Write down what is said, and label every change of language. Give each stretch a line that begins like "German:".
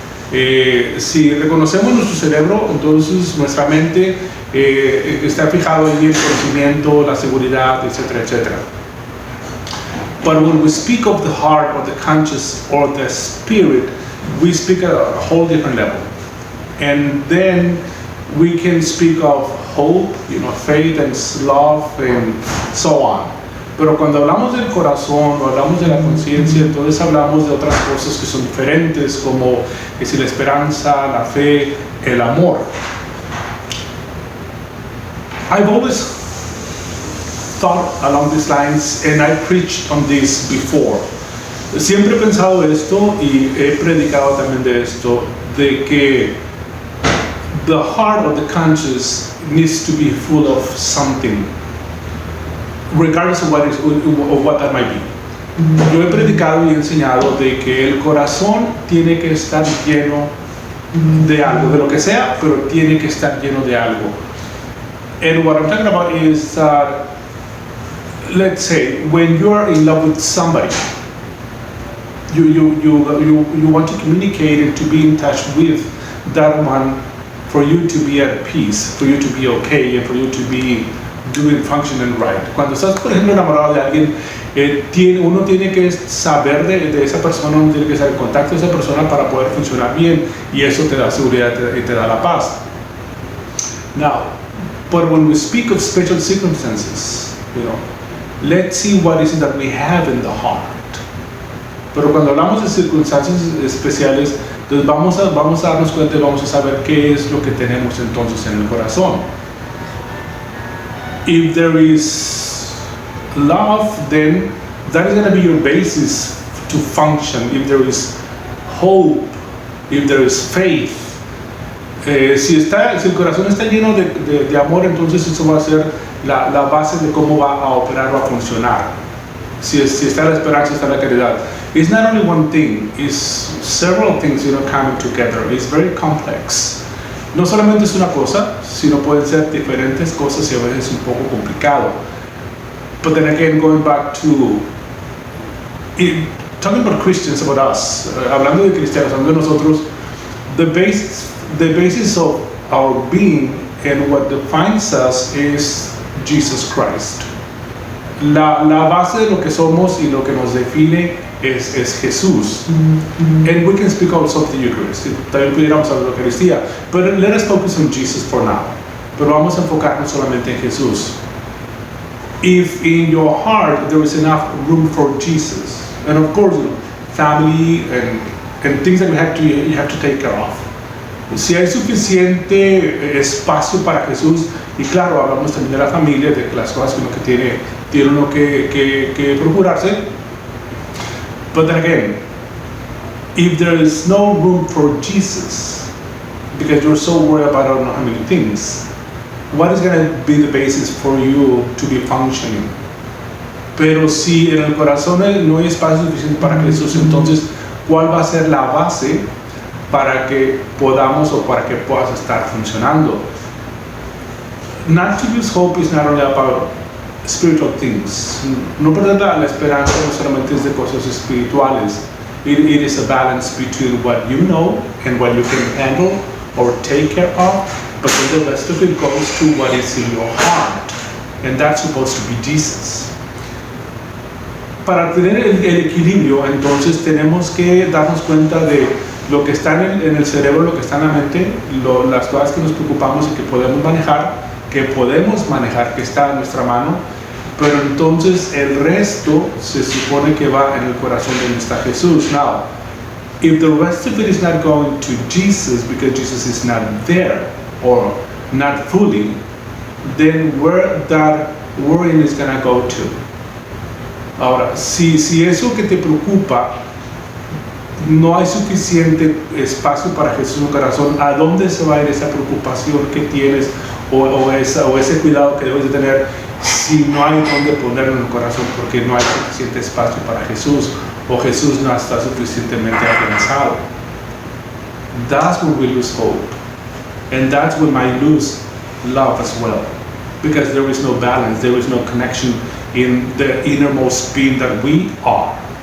Spanish: Si reconocemos nuestro cerebro, entonces nuestra mente está fijado en el conocimiento, la seguridad, etcétera, etcétera.
English: But when we speak of the heart or the conscious or the spirit, we speak at a whole different level. And then we can speak of hope, faith and love and so on.
Spanish: Pero cuando hablamos del corazón o hablamos de la conciencia, entonces hablamos de otras cosas que son diferentes, como la esperanza, la fe, el amor.
English: I've always thought along these lines, and I preached on this before.
Spanish: Siempre he pensado esto y he predicado también de esto, de que
English: the heart of the conscious needs to be full of something, regardless of what that might be.
Spanish: Yo he predicado y he enseñado de que el corazón tiene que estar lleno de algo, de lo que sea, pero tiene que estar lleno de algo.
English: And what I'm talking about is that, let's say, when you're in love with somebody, you want to communicate and to be in touch with that one for you to be at peace, for you to be okay, and for you to be doing functioning right.
Spanish: Cuando estás, por ejemplo, enamorado de alguien, uno tiene que saber de esa persona, uno tiene que estar en contacto con esa persona para poder funcionar bien, y eso te da seguridad y te da la paz.
English: Now, but when we speak of special circumstances, let's see what is it that we have in the heart.
Spanish: Pero cuando hablamos de circunstancias especiales, entonces vamos a darnos cuenta y vamos a saber qué es lo que tenemos entonces en el corazón.
English: If there is love, then that is going to be your basis to function, if there is hope, if there is faith.
Spanish: Si el corazón está lleno de amor, entonces eso va a ser la base de cómo va a operar o a funcionar. Si está la esperanza, está la caridad.
English: It's not only one thing, it's several things, coming together. It's very complex.
Spanish: No solamente es una cosa, sino pueden ser diferentes cosas y a veces un poco complicado.
English: But then again, going back to talking about Christians, about us,
Spanish: hablando de cristianos, hablando de nosotros,
English: the basis of our being and what defines us is Jesus Christ.
Spanish: La base de lo que somos y lo que nos define es Jesús.
English: And we can speak also of the Eucharist.
Spanish: También pudiéramos hablar de la Eucaristía.
English: But let us focus on Jesus for now.
Spanish: Pero vamos a enfocarnos solamente en Jesús.
English: If in your heart there is enough room for Jesus, and of course, family and things that you have to take care of.
Spanish: Si hay suficiente espacio para Jesús, y claro, hablamos también de la familia, de las cosas que tiene uno que procurarse.
English: But then again, if there is no room for Jesus, because you're so worried about I don't know how many things, what is going to be the basis for you to be functioning?
Spanish: Pero si en el corazón no hay espacio suficiente para Jesús, entonces, ¿cuál va a ser la base para que podamos o para que puedas estar funcionando?
English: Not to lose hope is not only about spiritual things.
Spanish: No perder la esperanza no solamente es de cosas espirituales.
English: It is a balance between what you know and what you can handle or take care of, but then the rest of it goes to what is in your heart, and that's supposed to be Jesus.
Spanish: Para tener el equilibrio, entonces tenemos que darnos cuenta de lo que está en el cerebro, lo que está en la mente, las cosas que nos preocupamos y que podemos manejar, que está en nuestra mano, pero entonces el resto se supone que va en el corazón donde está Jesús.
English: Now, if the rest of it is not going to Jesus because Jesus is not there or not fully, then where that worrying is going to go to?
Spanish: Ahora, si eso que te preocupa no hay suficiente espacio para Jesús en tu corazón, ¿a dónde se va a ir esa preocupación que tienes o ese cuidado que debes de tener si no hay dónde ponerlo en el corazón porque no hay suficiente espacio para Jesús o Jesús no está suficientemente afianzado?
English: That's when we lose hope, and that's when I lose love as well, because there is no balance, there is no connection in the innermost being that we are.